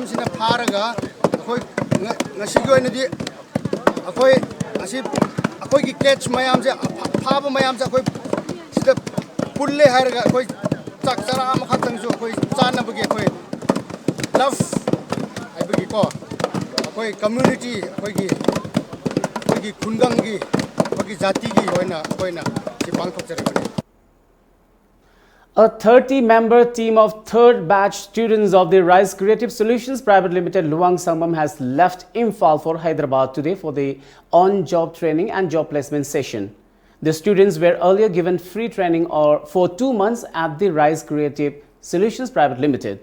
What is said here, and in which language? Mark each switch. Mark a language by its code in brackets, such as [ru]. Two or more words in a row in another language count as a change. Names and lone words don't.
[mni] sina pharaga akoi ngasi gi oina di akoi asi akoi gi catch mayam se phaba mayam se akoi sida pulle harga akoi chak chara am khatang jo akoi chana bagi akoi community khungang gi jati gi hoina si pangthokjarabani. [en] A 30-member team of third batch students of the Rise Creative Solutions Private Limited Luang Sangam has left Imphal for Hyderabad today for the on-job training and job placement session. The students were earlier given free training for 2 months at the Rise Creative Solutions Private Limited.